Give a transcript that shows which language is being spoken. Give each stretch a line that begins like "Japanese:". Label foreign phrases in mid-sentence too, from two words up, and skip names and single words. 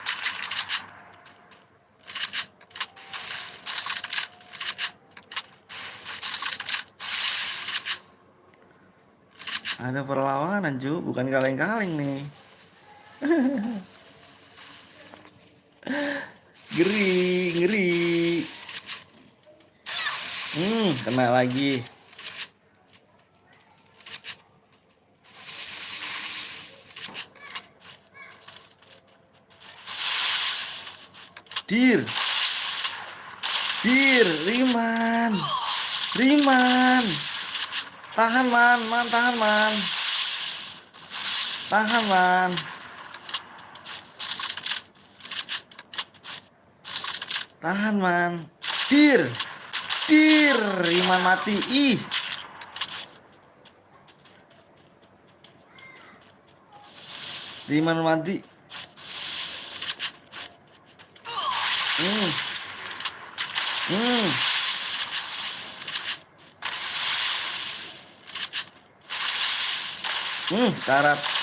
Indonesian: Ada perlawanan cuy, bukan kaleng-kaleng nih. Ngeri, ngeri. Kena lagi. Dir. Dir, Riman. Riman. Tahan man, tahan man. Tahan man. Tahan man. Dir. Dir, Riman mati. Ih. Riman mati. Hmm. Hmm. Sekarat.